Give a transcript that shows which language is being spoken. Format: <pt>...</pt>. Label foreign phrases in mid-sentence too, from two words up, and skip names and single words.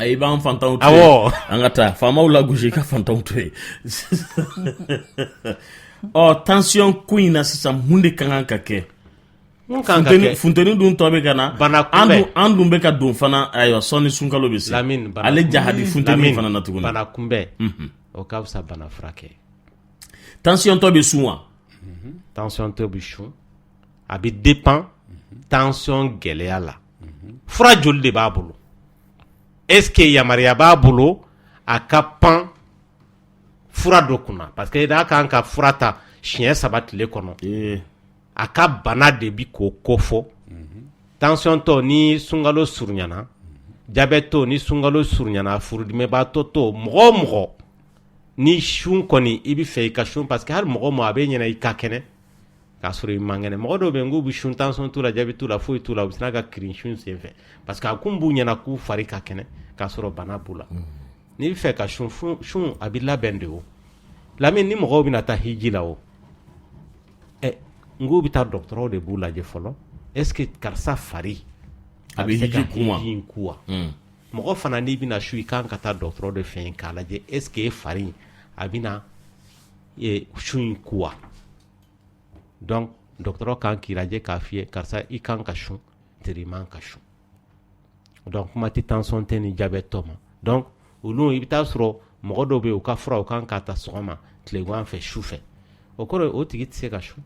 <bm>i b'an fantanw to yen an ka taa faamaw lagosi i ka fantanw to yen tension ko in na sisan mun de ka kan ka kɛ funteni dun tɔ bɛ ka na an dun bɛ ka don fana ayiwa sɔnni sunkalo bɛ se ale jahadi funteni fana na tuguni bana kunbɛn o ka fisa bana furakɛ. Tension tɔ bɛ sun wa? Tension tɔ bɛ sun, a bɛ dépend tension gɛlɛya la. Fura joli de b'a bolo?</bm> <fr>Est-ce que</fr> <bm>yamaruya b'a bolo a ka pan fura dɔ kunna?</bm> <fr>Parce que</fr> <bm>n'a kan ka fura ta siɲɛ 3 tile kɔnɔ, a ka bana de bi k'o kofɔ. Tension tɔ ni sunkalo surunyana, diabète tɔ ni sunkalo surunyana, furudimibaatɔ tɔ, mɔgɔ o mɔgɔ ni sun kɔni i bɛ fɛ i ka sun</bm> <fr>parce que</fr> <bm>hali mɔgɔ ma a bɛ ɲɛna i ka kɛnɛ k'a sɔrɔ i man kɛnɛ. Mɔgɔ dɔw bɛ yen k'u bɛ sun tension t'u la, diabète t'u la, foyi t'u la, u bɛ sina ka kirin sun senfɛ</bm> <fr>parce que</fr> <bm>a kun b'u ɲɛna k'u fari ka kɛnɛ k'a sɔrɔ bana b'u la. N'i bɛ fɛ ka sun a bɛ labɛn de o. Lamini ni mɔgɔw bɛna taa hiji la o, n k'u bɛ taa dɔgɔtɔrɔw de b'u lajɛ fɔlɔ.</bm> <fr>Est-ce que</fr> <bm>karisa fari a bɛ se ka hiji in ku wa? Mɔgɔ fana n'i bɛna su i kan ka taa dɔgɔtɔrɔ de fɛ yen k'a lajɛ</bm> <fr>est-ce que</fr> <bm>fari a bɛna su in ku wa? Donc dɔgɔtɔrɔ kan k'i lajɛ k'a f'i ye karisa i kan ka sun teri man ka sun. Donc kuma tɛ tension tɛ ni diabète tɔ ma. Donc olu i bɛ taa sɔrɔ mɔgɔ dɔw bɛ yen u ka fura u kan k'a ta sɔgɔma tilegan fɛ su fɛ, o kɔrɔ o tigi tɛ se ka sun.</bm>